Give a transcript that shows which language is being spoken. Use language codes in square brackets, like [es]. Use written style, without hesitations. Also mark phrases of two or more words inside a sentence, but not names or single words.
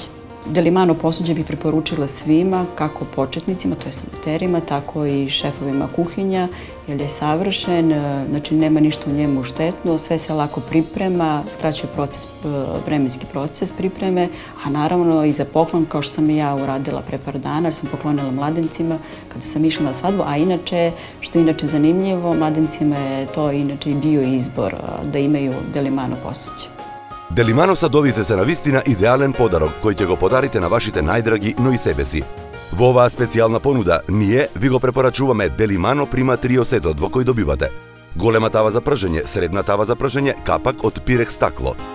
[sr] Delimano posuđe bih preporučila svima, kako početnicima, to je amaterima, tako i šefovima kuhinja, jer je savršen, znači nema ništa u njemu štetno, sve se lako priprema, skraćuje vremenski proces pripreme, a naravno i za poklon, kao što sam i ja uradila pre par dana, jer sam poklonila mladencima kada sam išla na svadbu, a inače, što je inače zanimljivo, mladencima je to inače i bio izbor da imaju Delimano posuđe. [mk] Делимано садовите се навистина идеален подарок кој ќе го подарите на вашите најдраги, но и себе си. Во оваа специјална понуда, ние ви го препорачуваме Делимано Прима Трио сетот во кој добивате голема тава за пржење, средна тава за пржење, капак од пирекс стакло.